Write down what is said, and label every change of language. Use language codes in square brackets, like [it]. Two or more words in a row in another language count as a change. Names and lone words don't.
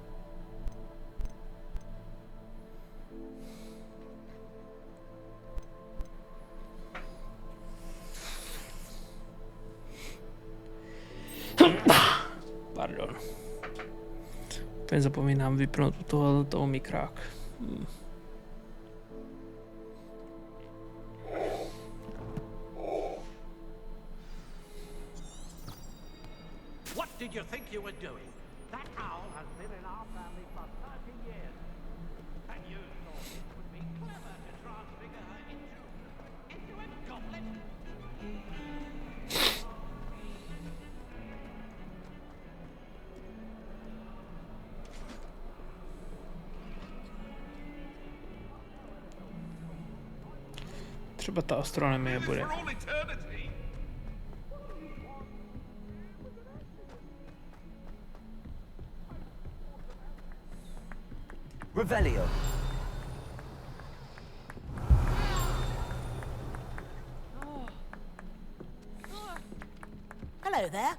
[cs] Pardon. Úplně zapomínám vypnout u toho mikrák. [en] What did you think you were doing? That owl has been in our family for 30 years. And you thought it would be clever to transfigure her into a goblet? [cs] Třeba ta astronomie bude. [en] Revelio. Hello there.